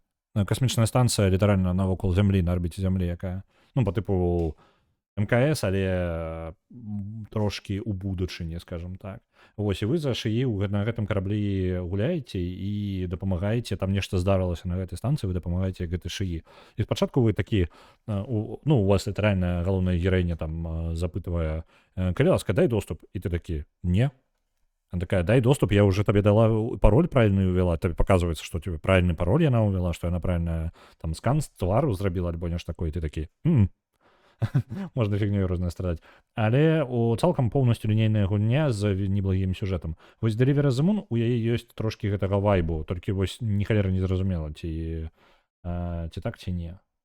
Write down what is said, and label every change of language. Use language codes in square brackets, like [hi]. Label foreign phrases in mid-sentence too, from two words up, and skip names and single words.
[be] Касмічная станцыя літаральна навокал зямлі, на арбіце зямлі, якая, па тыпу МКС, але трошки у будучыні, [ru] скажем так. [be] Вось, і вы за шыі на гэтым караблі гуляеце і дапамагаеце, там нешта здарылася на гэтай станцыі, вы дапамагаеце гэтай шыі. І спачатку вы такі, у вас літаральна галоўная гераіня там запытвае, калі ласка, дай доступ, і ты такі, не. [ru] Она такая, дай доступ, я уже тебе дала пароль правильный увела, тебе показывается, что тебе правильный пароль она увела, что она правильно там скан [be] з твару зрабіла, альбо нешта такое, і ты такі, можна фігнёю рознай страдаць. Але у цалкам поўнасцю лінейная гульня з неблагім сюжэтам. Вось Deliver the Moon, у яе ёсць трошкі гэтага вайбу, толькі вось ні халера не зразумела, ці так, ці не.